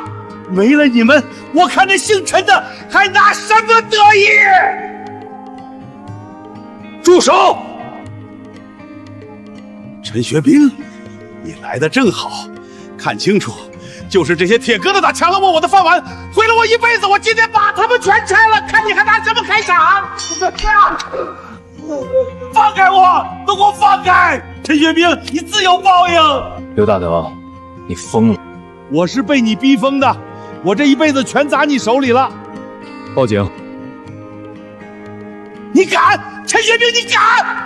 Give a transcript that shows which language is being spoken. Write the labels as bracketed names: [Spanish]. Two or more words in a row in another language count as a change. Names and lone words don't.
[Chinese] 沒了你們，我看那姓陳的還拿什麼得意？住手！陳學兵，你來得正好，看清楚，就是这些鐵疙瘩搶了我的飯碗，毀了我一輩子。我今天把他們全拆了，看你還拿什麼開場？放開我，都給我放開！陳學兵，你自有報應。劉大能，你瘋了！我是被你逼瘋的，我這一輩子全砸你手裡了。報警！你敢？陳學兵，你敢？